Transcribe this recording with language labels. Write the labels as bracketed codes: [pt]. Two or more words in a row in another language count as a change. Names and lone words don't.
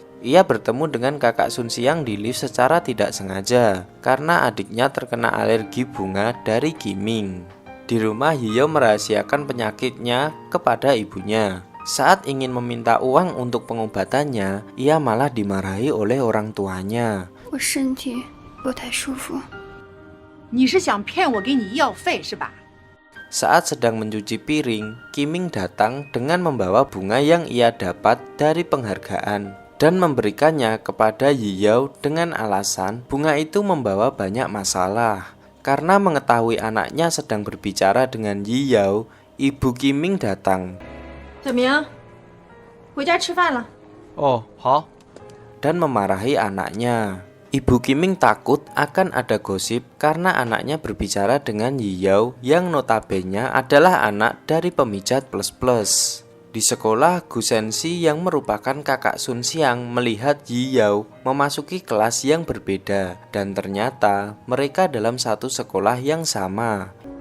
[id] Ia bertemu dengan kakak Sun Xiang di lift secara tidak sengaja karena adiknya terkena alergi bunga dari Kiming. Di rumah Yiyao merahasiakan penyakitnya kepada ibunya. Saat ingin meminta uang untuk pengobatannya, ia malah dimarahi oleh orang tuanya. [zh] 我身体不太舒服。你是想骗我给你医药费是吧？ [id] Saat sedang mencuci piring, Kiming datang dengan membawa bunga yang ia dapat dari penghargaan dan memberikannya kepada Yiyao dengan alasan bunga itu membawa banyak masalah. Karena mengetahui anaknya sedang berbicara dengan Yiyao, ibu Kiming datang [zh] 小明，回家吃饭了。哦，好。 [id] dan memarahi anaknya. Ibu Kiming takut akan ada gosip karena anaknya berbicara dengan Yiyao yang notabene adalah anak dari pemijat plus-plus. Di sekolah, Gu Sensi yang merupakan kakak Sun Xiang melihat Yiyao memasuki kelas yang berbeda dan ternyata mereka dalam satu sekolah yang sama.